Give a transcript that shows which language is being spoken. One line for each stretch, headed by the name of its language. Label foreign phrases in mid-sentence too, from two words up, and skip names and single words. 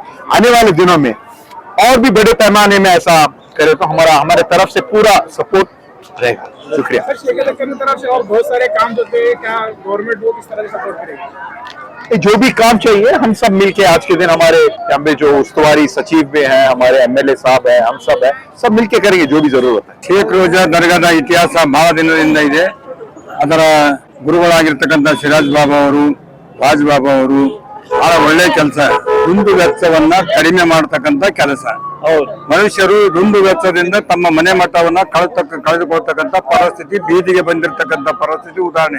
Hindi: आने वाले दिनों में और भी बड़े पैमाने में ऐसा करे तो हमारे तरफ से पूरा सपोर्ट रहेगा। शुक्रिया। तरफ से और बहुत सारे काम होते हैं, क्या गवर्नमेंट वो किस तरह से सपोर्ट करेगी? जो भी काम चाहिए हम सब मिलके आज के दिन हमारे जो उस्तुवारी सचिव भी हैं, हमारे एमएलए साहब हैं, हम सब मिलके करेंगे जो भी जरूरत है।
Kannada: ಶೇಖ್ ರೋಜಾ ದರ್ಗಾದ ಇತಿಹಾಸ ಬಹಳ ದಿನದಿಂದ ಇದೆ. ಅದರ ಗುರುಗಳಾಗಿರ್ತಕ್ಕಂಥ ಸಿರಾಜ್ ಬಾಬಾ ಅವರು, ರಾಜ್ ಬಾಬಾ ಅವರು ಬಹಳ ಒಳ್ಳೆ ಕೆಲಸ, ದುಂದು ವೆಚ್ಚವನ್ನ ಕಡಿಮೆ ಮಾಡತಕ್ಕಂತ ಕೆಲಸ. ಮನುಷ್ಯರು ದುಂದು ವೆಚ್ಚದಿಂದ ತಮ್ಮ ಮನೆ ಮಠವನ್ನ ಕಳೆದುಕೊಳ್ತಕ್ಕಂಥ ಪರಿಸ್ಥಿತಿ, ಬೀದಿಗೆ ಬಂದಿರತಕ್ಕಂಥ ಪರಿಸ್ಥಿತಿ ಉದಾಹರಣೆ.